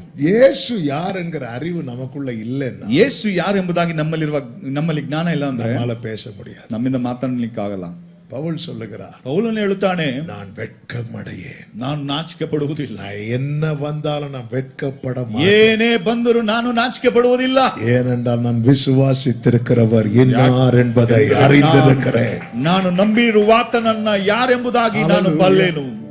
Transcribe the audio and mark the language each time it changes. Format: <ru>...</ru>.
<ta>இயேசு யாருங்கிற அறிவு நமக்குள்ள இல்லைன்னா,</ta> <kn>ಯೇಸು ಯಾರು ಎಂಬುದಾಗಿ ನಮ್ಮಲ್ಲಿ ಜ್ಞಾನ ಇಲ್ಲ ಅಂದ್ರೆ</kn> <ta>நம்மால பேச முடியாது.</ta> <kn>ನಮ್ಮಿಂದ ಮಾತನಾಡಲಿಕ್ಕಾಗಲ್ಲ.</kn> <ta>பவுல் சொல்லுகிறார்,</ta> <kn>ಪೌಲನು ಹೇಳುತ್ತಾನೆ,</kn> <ta>நான் வெட்கமடையேன்.</ta> <kn>ನಾನು ನಾಚಿಕೆ ಪಡುವುದಿಲ್ಲ.</kn> <ta>நான் என்ன வந்தாலும் நான் வெட்கப்பட மாட்டேன்.</ta> <kn>ಏನೇ ಬಂದರೂ ನಾನು ನಾಚಿಕೆ ಪಡುವುದಿಲ್ಲ.</kn> <ta>ஏனென்றால் நான் விசுவாசித்திருக்கிறவர் இன்னார் என்பதை அறிந்திருக்கிறேன்.</ta> <kn>ನಾನು ನಂಬಿರುವ ಆತನನ್ನ ಯಾರೆಂಬುದಾಗಿ ನಾನು ಬಲ್ಲೆನು.</kn>